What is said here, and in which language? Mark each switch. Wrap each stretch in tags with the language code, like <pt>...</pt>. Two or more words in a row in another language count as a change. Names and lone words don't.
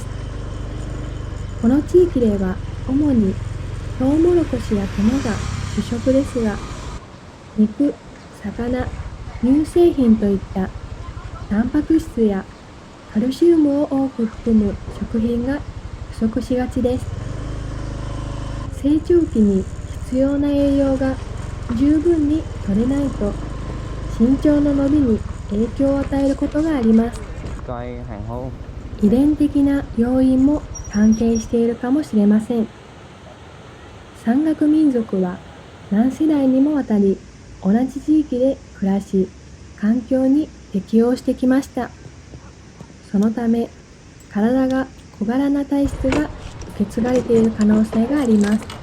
<ja>この地域では主にトウモロコシや米が主食ですが、肉、魚、乳製品といったタンパク質やカルシウムを多く含む食品が不足しがちです。成長期に必要な栄養が十分に取れないと身長の伸びに影響を与えることがあります。</ja> <vi>Coi hàng hôn.</vi> <ja>遺伝的な要因も関係しているかもしれません。山岳民族は何世代にもわたり同じ地域で暮らし、環境に適応してきました。そのため、体が小柄な体質が受け継がれている可能性があります。</ja>